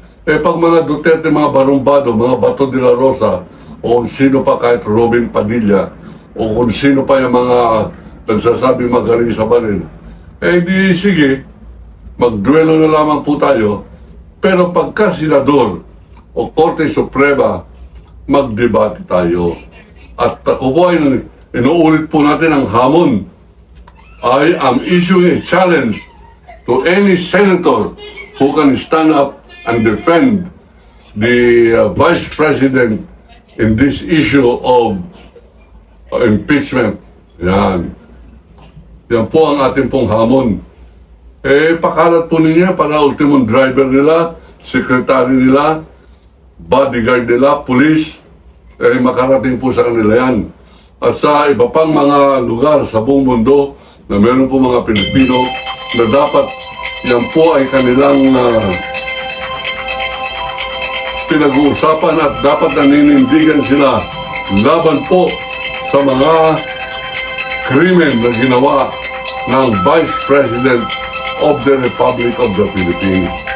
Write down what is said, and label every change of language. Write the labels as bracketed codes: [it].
[tl] Pag mga Duterte, mga barumbado, mga Bato de la Rosa, o sino pa kahit Robin Padilla, o kung sino pa yung mga nagsasabi magaling sa baril, di sige, magduelo na lamang po tayo. Pero pagka senador o Korte Suprema, magdebate tayo. At ako po ay inuulit po natin ang hamon. [en] I am issuing a challenge to any senator who can stand up and defend the Vice President in this issue of impeachment. [tl] Yan. Yan po ang ating pong hamon. Pakalat po ninyo para ultimong driver nila, secretary nila, bodyguard nila, police, makarating po sa kanila yan. At sa iba pang mga lugar sa buong mundo na meron po mga Pilipino na dapat yan po ay kanilang pinag-uusapan at dapat naninindigan sila laban po sa mga krimen na ginawa ng Vice President of the Republic of the Philippines.